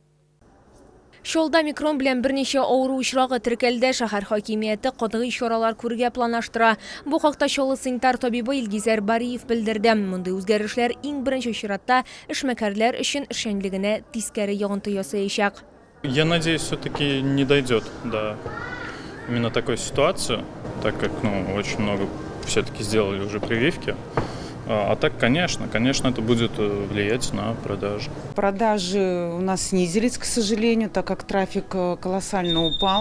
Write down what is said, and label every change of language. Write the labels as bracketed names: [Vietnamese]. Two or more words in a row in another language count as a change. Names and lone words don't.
[Tatar] Шолда омикрон белән берничә авыру очрагы теркәлде. Шәһәр хакимияте катгый чаралар күрергә планлаштыра. Бу хакта Шолы санитар табибы Илгизәр Бариев белдерде. Мондый үзгәрешләр иң беренче чиратта эшмәкәрләр өчен эшчәнлегенә тискәре ягынты ясаячак. [Russian] Я надеюсь, все-таки не дойдет до именно такой ситуации, так как очень много все-таки сделали уже прививки. А так, конечно, это будет влиять на продажи. Продажи у нас снизились, к сожалению, так как трафик колоссально упал.